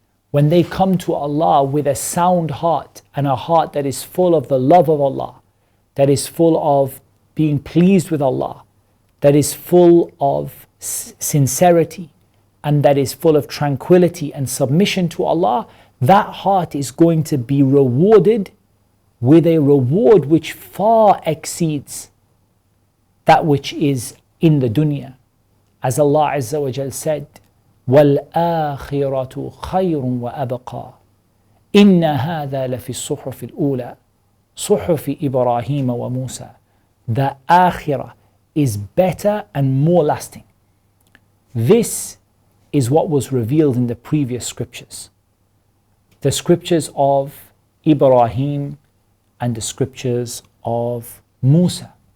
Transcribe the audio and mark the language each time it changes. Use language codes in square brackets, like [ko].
[en] When they come to Allah with a sound heart and a heart that is full of the love of Allah, that is full of being pleased with Allah, that is full of sincerity, and that is full of tranquility and submission to Allah, that heart is going to be rewarded with a reward which far exceeds that which is in the dunya. As Allah Azza wa Jal said, [ar] وَالْآخِرَةُ خَيْرٌ وَأَبْقَى إِنَّ هَذَا لَفِي الصُّحُفِ الْأُولَى صُحُفِ إِبْرَاهِيمَ وَمُوسَى. [en] The akhirah is better and more lasting. This is what was revealed in the previous scriptures. The scriptures of Ibrahim and the scriptures of Musa.